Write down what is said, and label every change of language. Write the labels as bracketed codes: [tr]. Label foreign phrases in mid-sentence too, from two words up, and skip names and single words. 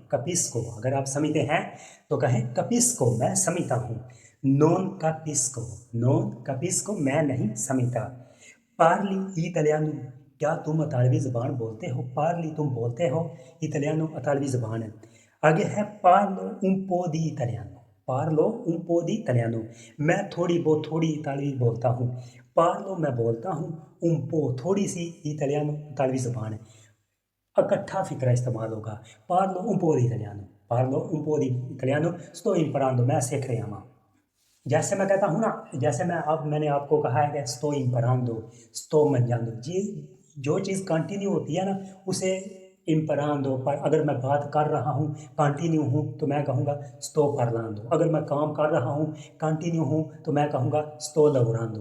[hi] कपिस्को अगर आप समझते हैं तो कहें कपिस्को, मैं समझता हूँ। [it] non capisco, non capisco [hi] मैं नहीं समझता। [it] parli italiano, [hi] क्या तुम इतालवी ज़बान बोलते हो। पार्ली तुम बोलते हो, इटालियानो इतालवी ज़बान है। आगे है [it] parlo un po di italiano, parlo un po di italiano [hi] मैं थोड़ी बहुत, थोड़ी इतालवी बोलता हूँ। पार्लो मैं बोलता हूँ, [it] un po [hi] थोड़ी सी, इटालियानो इतालवी ज़बान है। इकट्ठा फ़िक्रा इस्तेमाल होगा। [it] parlo un po di italiano, parlo un po di italiano, sto imparando [hi] मैं सीख रहा हूँ। जैसे मैं कहता हूँ ना, जैसे मैंने आपको कहा है कि [it] sto imparando, sto mangiando, [hi] जी जो चीज़ कंटिन्यू होती है ना, उसे इम्परांदो। पर अगर मैं बात कर रहा हूँ, कंटिन्यू हूँ, तो मैं कहूँगा [it] sto parlando. [hi] अगर मैं काम कर रहा हूँ, कंटिन्यू हूँ, तो मैं कहूँगा [it] sto lavorando.